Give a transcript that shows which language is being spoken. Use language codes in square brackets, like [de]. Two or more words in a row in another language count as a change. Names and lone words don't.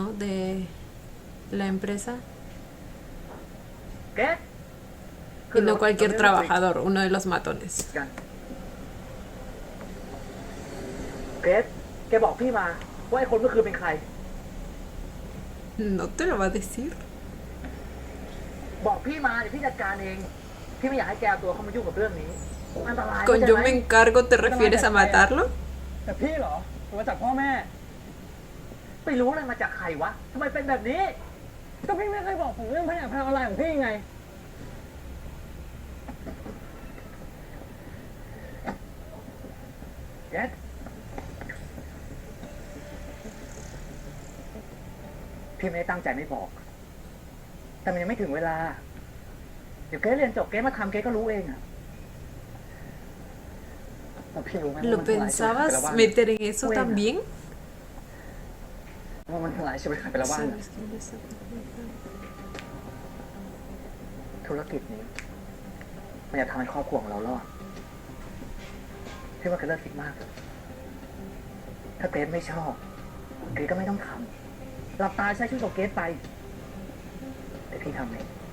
[es] De la empresa. [th] แก [es] Y no cualquier trabajador, uno de los matones. [th] กันเกรซแกบอกพี่มาว่าไอ้คนเมื่อคืนเป็นใคร [es] ¿No te lo va a decir? [th] บอกพี่มาเดี๋ยวพี่จัดการเอง พี่ไม่อยากให้แกเอาตัวเข้ามายุ่งกับเรื่องนี้ อันตราย [es] Con [th] เข้าใจ [es] yo [th] ไหม [es] me encargo, ¿te refieres a matarlo? [th] แต่พี่เหรอมาจากพ่อแม่ ไม่รู้เลยมาจากใครวะทำไมเป็นแบบนี้ ก็พี่ไม่เคยบอกผมเรื่องพยาพาออนไลน์ของพี่ไง แกรซพี่ไม่ได้ตั้งใจไม่บอก แต่มันยังไม่ถึงเวลา เดี๋ยวเกรซเรียนจบเกรซมาทำเกรซก็รู้เองอะ แต่พี่รู้ไหม [es] ¿Lo pensabas meter en eso también? [th] ว่ามันทลายชีวิตใครไปแล้วบ้าง [es] ¿Sabes quién lo está complicando? [th] ธุรกิจนี้ มันจะทำให้ครอบครัวของเรารอดพี่ว่าเกรซเลิกคิดมากเลยถ้าเกรซไม่ชอบ เกรซก็ไม่ต้องทำหลับตาใช้ชีวิตของเกรซไปแต่พี่ทำเอง